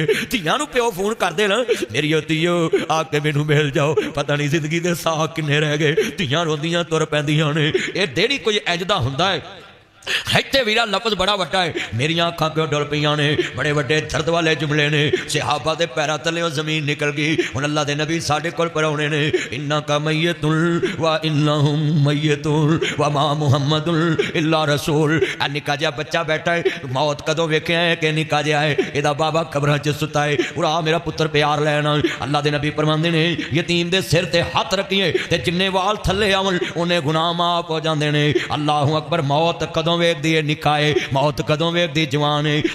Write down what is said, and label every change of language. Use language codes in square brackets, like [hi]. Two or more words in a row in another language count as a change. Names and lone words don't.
[pa] دھیاں نوں پیو فون کردے نا میری دھیو آکے مینوں مل جاؤ، پتا نہیں زندگی دے ساہ کنے رہ گئے. دھیاں روندیاں تر پیندیاں نے۔ یہ دیڑی کوئی انج دا ہندا ہے. ایتھے ویرا لفظ بڑا وڈا ہے، میریا اکھاں کیوں ڈل پئیاں نے. بڑے وڈے درد والے جملے نے۔ صحابہ دے پیراں تھلے زمین نکل گئی. ہن اللہ دے نبی ساڈے کول پروہنے نے. [ar] إنك ميت و إنهم ميت و ما محمد إلا رسول. [pa] آ نکا جیہا بچہ بیٹھا ہے، موت کدوں ویکھیا ہے کہ نکا جیہا ہے، ایہدا بابا قبراں چ ستا ہے. ارا میرا پتر پیار لینا۔ اللہ دے نبی فرماندے نے یتیم دے سر تے ہتھ رکھیے تے جنے وال تھلے آون انے گناہ معاف ہو جاندے نے. [ar] الله أكبر. [pa] موت کدوں ویکھدی ہے نکا ہے، موت کدوں ویکھدی جوان ہے.